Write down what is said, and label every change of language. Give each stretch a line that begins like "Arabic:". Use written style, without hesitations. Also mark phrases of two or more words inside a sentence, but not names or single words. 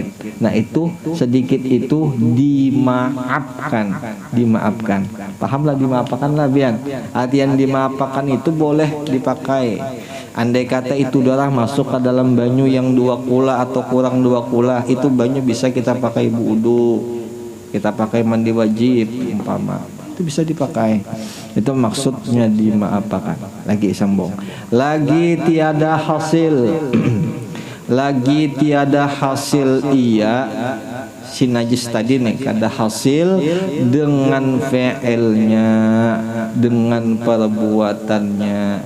Indonesian: Nah, itu sedikit itu dimaafkan. Pahamlah dimaafkan lah bian. Artian dimaafkan itu boleh dipakai. Andai kata itu darah masuk ke dalam banyu yang 2 kula atau kurang 2 kula, itu banyu bisa kita pakai wudu, kita pakai mandi wajib umpama. Itu bisa dipakai. Itu maksudnya dimaafkan. Lagi sambung.
Banjar: Lagi tiada hasil iya si najis tadi nih kada hasil dengan fi'ilnya, dengan perbuatannya.